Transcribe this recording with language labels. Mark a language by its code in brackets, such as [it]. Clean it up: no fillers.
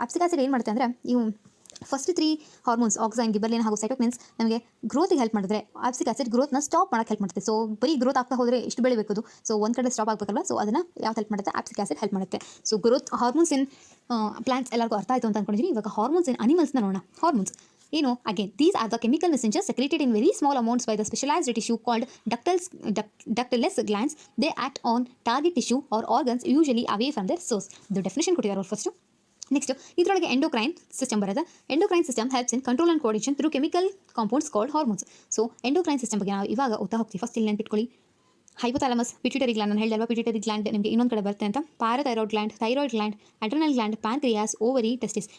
[kn] ಆಪ್ಸಿಕ್ acid ಏನು ಮಾಡುತ್ತೆ ಅಂದರೆ, ಇವು ಫಸ್ಟ್ 3 ಹಾರ್ಮೋನ್ಸ್ ಆಕ್ಸೈನ್, ಗಿಬ್ಬರ್ಲಿನ್ ಹಾಗೂ ಸೈಟೋಕಿನಿನ್ಸ್ ನಮಗೆ ಗ್ರೋತಿಗೆ ಹೆಲ್ಪ್ ಮಾಡಿದ್ರೆ, ಆಪ್ಸಿಕ್ ಆಸಿಡ್ ಗ್ರೋತ್ನ ಸ್ಟಾಪ್ ಮಾಡೋಕ್ಕೆ ಹೆಲ್ಪ್ ಮಾಡುತ್ತೆ. ಸೊ ಬರೀ ಗ್ರೋತ್ ಆಗ್ತಾ ಹೋದರೆ ಎಷ್ಟು ಬೆಳಿಬೇಕು, ಸೊ ಒಂದು ಕಡೆ ಸ್ಟಾಪ್ ಆಗಬೇಕಲ್ಲ. ಸೊ ಅದನ್ನು ಯಾವ್ದು ಹೆಲ್ಪ್ ಮಾಡುತ್ತೆ? ಆಪ್ಸಿಕ್ ಆಸಿಡ್ ಹೆಲ್ಪ್ ಮಾಡುತ್ತೆ. ಸೊ ಗ್ರೋತ್ ಹಾರ್ಮೋನ್ಸ್ ಇನ್ ಪ್ಲಾಂಟ್ಸ್ ಎಲ್ಲರಿಗೂ ಅರ್ಥ ಆಯಿತು ಅಂತ ಅಂದ್ಕೊಂಡಿದ್ದೀನಿ. ಇವಾಗ ಹಾರ್ಮೋನ್ಸ್ ಇನ್ ಅನಿಮಲ್ಸ್ನ ನೋಡೋಣ. ಹಾರ್ಮೋನ್ಸ್ ಏನು? [en] Again these are the chemical messengers secreted in very small amounts by the specialized tissue called ductless glands. They act on target tissue or organs usually away from their source. [kn] ಇದು definition ಕೊಟ್ಟಿದ್ದಾರೆ ಅವ್ರು first. [en] next [kn] ಇದರೊಳಗೆ endocrine system ಬರುತ್ತೆ. [en] Endocrine system helps in control and coordination through chemical compounds called hormones. [kn] So endocrine system ಬಗ್ಗೆ ನಾವು ಇವಾಗ ಓದ್ತಾ ಹೋಗ್ತೀವಿ. ಫಸ್ಟ್ ಇಲ್ಲಿ ನೆನ್ಪಿಟ್ಕೊಳ್ಳಿ, ಹೈಪೋಥಾಲಮಸ್, ಪಿಟ್ಯೂಟರಿ ಗ್ಲ್ಯಾಂಡ್. ನಾನು ಹೇಳಿದಲ್ವಾ ಪಿಟ್ಯೂಟರಿ ಗ್ಲ್ಯಾಂಡ್ ನಿಮಗೆ ಇನ್ನೊಂದು ಕಡೆ ಬರುತ್ತೆ ಅಂತ. Parathyroid gland, thyroid gland, adrenal gland, pancreas, ovary, testis.